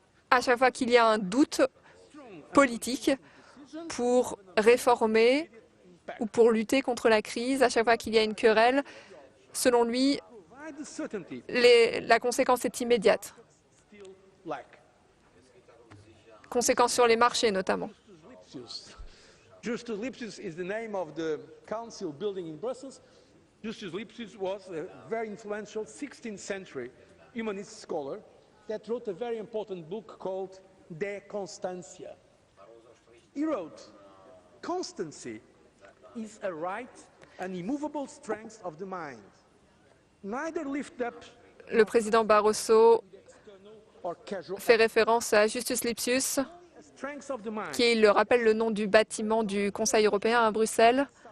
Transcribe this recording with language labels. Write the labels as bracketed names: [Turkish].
[French] À chaque fois qu'il y a un doute politique pour réformer ou pour lutter contre la crise, à chaque fois qu'il y a une querelle, selon lui, la conséquence est immédiate. Conséquence sur les marchés, notamment. [English] Justus Lipsius is the name of the council building in Brussels. Justus Lipsius was a very influential 16th century humanist scholar that wrote a very important book called De Constantia. He wrote, "Constancy is a right and immovable strength of the mind. Neither lift up." [French] Le président Barroso fait référence à Justus Lipsius, qui le rappelle le nom du bâtiment du Conseil européen à Bruxelles.